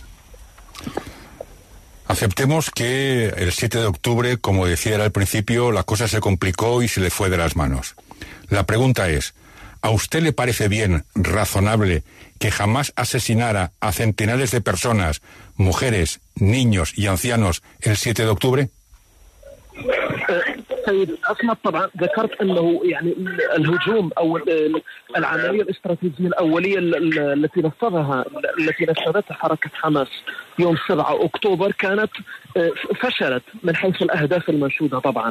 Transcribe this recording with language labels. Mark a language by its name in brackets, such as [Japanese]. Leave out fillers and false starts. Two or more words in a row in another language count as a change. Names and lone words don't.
[Spanish] Aceptemos que el 7 de octubre, como decía al principio, la cosa se complicó y se le fue de las manos. La pregunta es, ¿a usted le parece bien, razonable, que Hamás asesinara a centenares de personas, mujeres, niños y ancianos el 7 de octubre? [Arabic] سيد أسمت طبعا ذكرت أنه يعني الهجوم أو العملية الاستراتيجية الأولية التي نفذتها حركة حماس يوم 7 أكتوبر كانت فشلت من حيث الأهداف المنشودة طبعا.